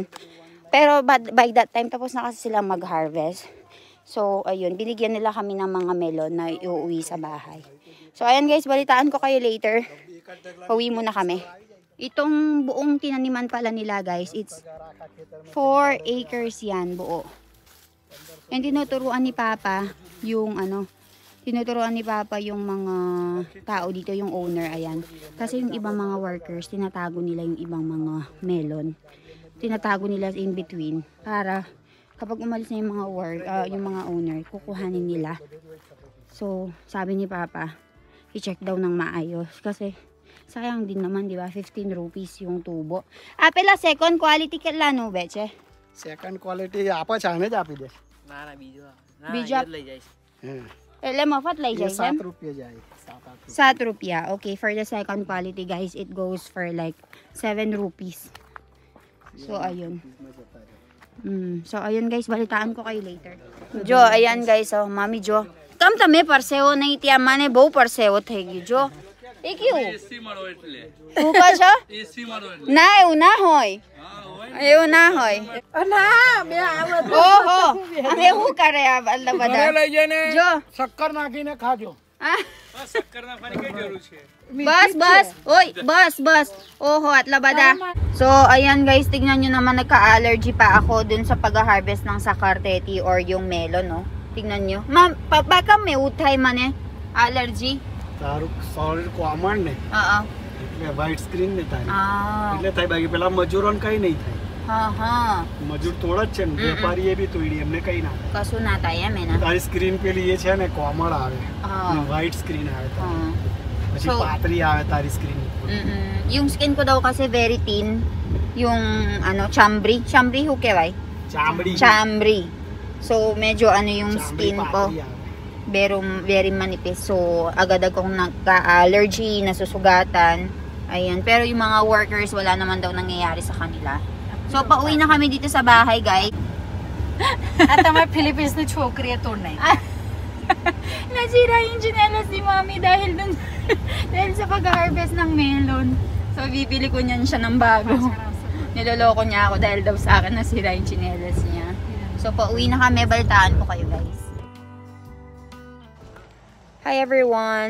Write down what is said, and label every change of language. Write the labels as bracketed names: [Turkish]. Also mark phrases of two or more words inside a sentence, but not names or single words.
[Filipino] Pero, [English] by that time, [Filipino] tapos na kasi silang mag-harvest. So, ayun, binigyan nila kami ng mga melon na iuwi sa bahay. So, ayan guys, balitaan ko kayo later. Uwi muna kami. Itong buong tinaniman pala nila guys, [English] it's 4 acres yan, buo. [Filipino] And tinuturuan ni Papa yung tinuturuan ni Papa yung mga tao dito, yung owner, ayan. Kasi yung ibang mga workers, tinatago nila yung ibang mga melon. Tinatago nila in between para kapag umalis na yung mga yung mga owner, kukuhanin nila. So, sabi ni Papa, i-check daw ng maayos kasi sayang din naman, di ba? [Gujarati] 15 rupees yung tubo. Apela [English] second quality [Gujarati] કેટલા નું વેચે? સેકન્ડ ક્વોલિટી આપે છે આને જ આપી દે. ના ના બીજો બીજો લઈ જઈશ. એટલે મફત લઈ એ જાય છે 7 રૂપિયા જાય. [English] 7 rupiah. Okay, for the second quality guys, it goes for like 7 rupees. [Filipino] So ayun. So ayun guys, balitaan ko kayo later. [Gujarati] Jo, [Filipino] ayan guys, [Gujarati] oh, Mami Jo. Kam તમે પરસેવો નહીં ત્યાં મને બહુ પરસેવો થઈ ગયો જો. એ કેવું? એસી મારો એટલે હું કહો છો? એસી મારો એટલે ના એવું ના હોય. એવું ના હોય. ના બે આવે ઓહો, અમે શું કરે આ બધા? લઈ જઈને જો શક્કર નાખીને ખાજો. શક્કર નાખવાની કઈ જરૂર છે? બસ. ઓય, બસ. ઓહો, આટલા બડા. [Filipino] So, ayan guys, tignan nyo naman, nagka-allergy pa ako dun sa pag-harvest ng sakarteti or yung melon, no? Tignan nyo. Ma'am, baka may utay man eh. [English] Allergy? [Gujarati] તારું સોલિડ કોમન ને [Filipino] Oo. [Gujarati] એટલે વ્હાઇટ સ્ક્રીન ને તારી Ah. એટલે થાય બાકી પેલા મજૂરોને કઈ નહીં થાય Ha. મજૂર તોડ જ છે ને વેપારીએ બી તોડી એમને કઈ ના થાય [Filipino] Kaso na tayo, men. [Gujarati] તારી સ્ક્રીન પેલી એ છે ને કોમળ આવે Ah. વ્હાઇટ સ્ક્રીન આવે તારી. Ah. પછી So- પાતળી આવે તારી સ્ક્રીન [Filipino] Yung skin ko daw kasi very thin. [Gujarati] Yung chambri. ચામડી હો કેવાય? ચામડી [Filipino] Chambri. So, medyo yung [Gujarati] ચામડી [Filipino] skin ko. [Gujarati] પાતળી આવે. [Filipino] Very manipis. So, agad akong nagka-allergy, nasusugatan. Ayan. Pero yung mga workers, wala naman daw nangyayari sa kanila. So, pauwi na kami dito sa bahay, guys. [Gujarati] આ તમારી ફિલિપિન્સની છોકરીએ તોડ નહીં. [Filipino] Nasira yung chinelas ni Mami dahil dun, dahil sa pag-harvest ng melon. So, bibili ko niyan siya ng bago. Niloloko niya ako dahil daw sa akin nasira yung chinelas niya. So, pauwi na kami. Balitaan ko kayo, guys. [English] Hi everyone!